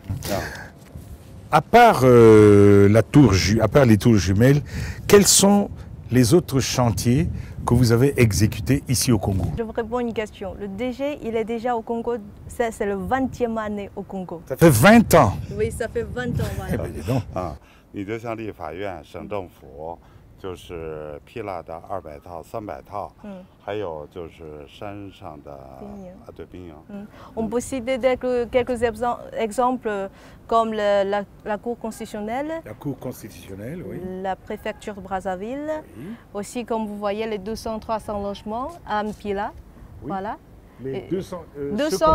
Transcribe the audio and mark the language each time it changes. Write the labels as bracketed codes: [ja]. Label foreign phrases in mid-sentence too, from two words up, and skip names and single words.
[fr] À part les tours jumelles, quels sont les autres chantiers que vous avez exécutés ici au Congo? Je vous réponds à une question. Le DG, il est déjà au Congo, c'est le 20e année au Congo. Ça fait 20 ans. Oui, ça fait 20 ans. Voilà. Eh bien, dis donc. [zh] 你就像立法院、省政府，就是批了的200套、300套，还有就是山上的对兵营。 [fr] On peut citer quelques exemples comme la Cour constitutionnelle, La Cour constitutionnelle, oui. la préfecture de Brazzaville, aussi comme vous voyez les 200-300 logements à Mpila. Oui. Voilà. Les 200,